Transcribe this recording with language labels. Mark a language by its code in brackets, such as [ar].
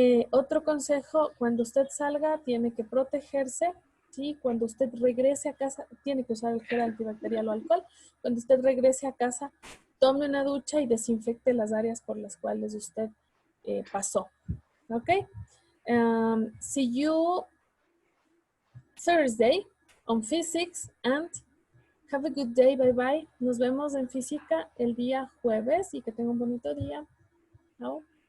[es] Otro consejo, cuando usted salga tiene que protegerse, ¿sí? Cuando usted regrese a casa tiene que usar el gel antibacterial o alcohol. Cuando usted regrese a casa, tome una ducha y desinfecte las áreas por las cuales usted pasó. ¿Ok? [en] See you Thursday on physics and have a good day. Bye bye. [es] Nos vemos en física el día jueves y que tenga un bonito día. Chao.